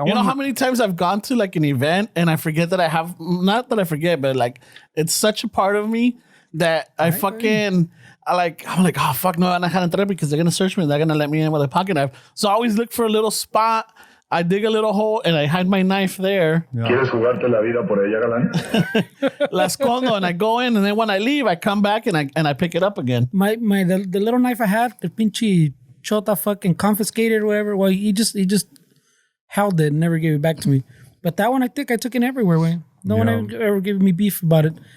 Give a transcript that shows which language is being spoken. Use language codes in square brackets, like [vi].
[en] You know how many times I've gone to like an event and I forget that I have, not that I forget, but like it's such a part of me that I fucking. I'm like, oh, fuck, no, I'm not going to entrar because they're going to search me. They're going to let me in with a pocket knife. So I always look for a little spot. I dig a little hole and I hide my knife there. [es] ¿Quieres jugarte la vida por ella, galán? La escondo [en] and I go in, and then when I leave, I come back and I pick it up again. The little knife I had, the pinche chota fucking confiscated or whatever. Well, he just held it and never gave it back to me. But that one, I think I took it everywhere, way. No one ever gave me beef about it.